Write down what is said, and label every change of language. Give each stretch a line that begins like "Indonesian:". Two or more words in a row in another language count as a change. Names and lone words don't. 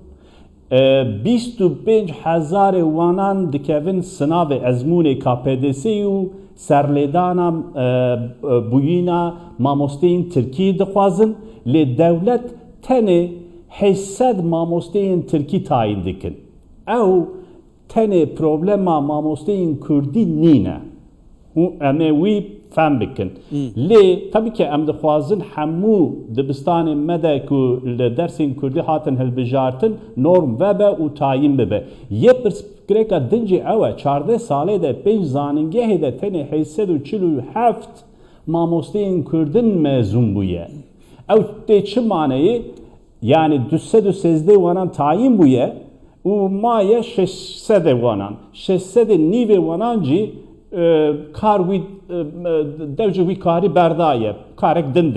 Kurdish: 25,000 vanan dikevin sınavı ezmune KPDS'yi u serledana buyina mamosteyên Türkiye dixwazin li devlet tene 800 مامۆستەیەن ترکی تاین dikin ئەو tenê problema mamosteyên Kurdî nîne em ê wî fehm bikin lê
Turkish: tabii ki
Kurdish: em dixwazin hemû dibistanên me de ku li dersên Kurdî hatin hilbijartin norm vebe û tayin bibe yê pirsgirêka dincê ew e 14 salê de 5 zanîngehê de tenê 847 mamosteyên Kurdin mezûn bûye ew tê çi maneyê yani 213 wanan tayin bûye û maye 600 wanan 600 nîvê wanan jî kar wî devcî wî karî berdaye karek din